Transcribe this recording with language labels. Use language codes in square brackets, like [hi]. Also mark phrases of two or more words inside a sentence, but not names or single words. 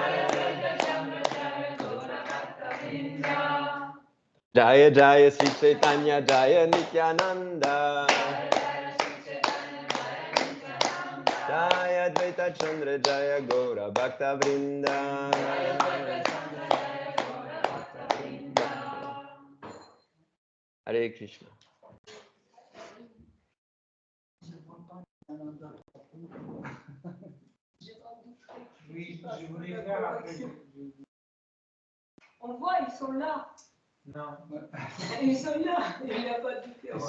[sa] जय जय श्री चैतन्य जय नित्यानन्द. जय अद्वैत चन्द्र जय गौर भक्त वृन्द. Hare Krishna. [fr] On voit, ils sont là. Non. Ils sont là, il n'y a pas de différence.